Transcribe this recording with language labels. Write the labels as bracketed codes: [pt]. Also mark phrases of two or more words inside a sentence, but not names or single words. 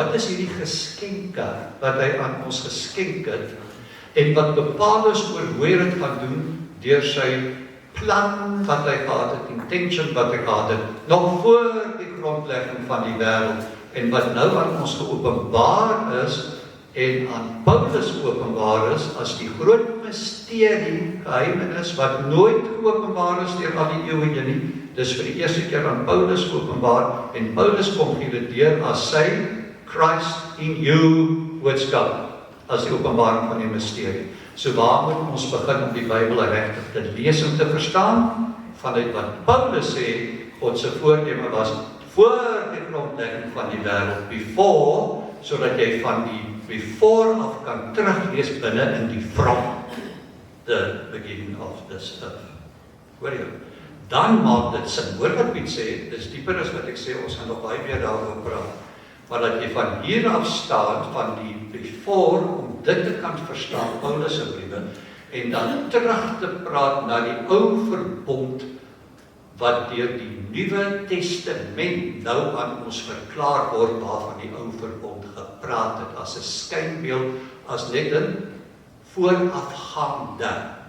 [af] Wat is hierdie geskenke wat hy aan ons geskenk het en wat bepaal is oor hoe hy dit gaan doen deur sy plan wat hy gehad het, intention wat hy gehad het, nog voor die grondlegging van die wêreld en wat nou aan ons geopenbaar is en aan Paulus geopenbaar is as die groot misterie, geheimenis wat nooit geopenbaar is deur al die eeue heen nie. Dis vir die eerste keer aan Paulus geopenbaar en Paulus kom gee dit deur as sy [en] Christ in you [af] boodskap, as die openbaring van die misterie. So waar moet ons begin om die Bybel regtig te lees en te verstaan? Vanuit wat Paulus sê, God se voorneme was voor die grondlegging van die wêreld, before, sodat jy van die before af kan teruglees binne in die [en] from, the beginning of this earth. [af] Hoor jy? Dan maak dit sin. Hoor wat Piet sê, dis dieper as wat ek sê, ons gaan nog baie meer daaroor praat. Maar dat jy van hier af staan, van die before, om dit te kan verstaan, Paulus se briewe, en dan terug te praat na die ou verbond, wat deur die Nuwe Testament nou aan ons verklaar word, waarvan die ou verbond gepraat het, as 'n skynbeeld, as net 'n voorafgaande,